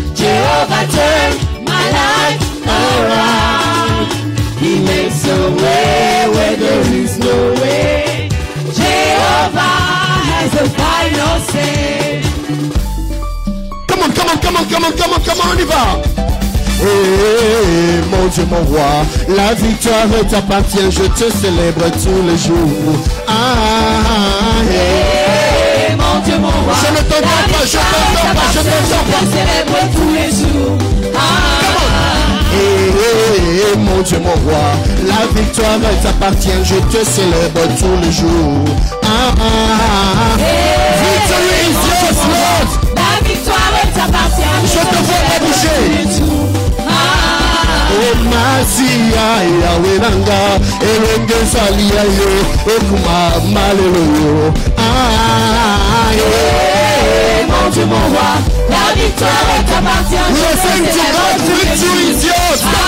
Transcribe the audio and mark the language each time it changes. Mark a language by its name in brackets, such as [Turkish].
[English] Jehovah turns my life around. He makes a way where there is no way. Jehovah has the final say. Come on, come on, come on, come on, come on, come on, [French] on y va. Mon Dieu, mon roi, la victoire t'appartient, je te célèbre tous les jours. Mon Dieu, mon roi, je ne t'entends pas, je t'entends pas, je t'entends pas. Je te célèbre tous les jours. Mon Dieu, mon roi, la victoire t'appartient, je te célèbre tous les jours. [English] Victory is yours, Lord. [French] La victoire t'appartient, je te vois pas bouger. [Lingala] Masia Yahweh Nanga Elenge Salia yo Okuma Malelo. [French] Mon Dieu, mon roi, la victoire t'appartient. [English] Listen to God, victory is yours.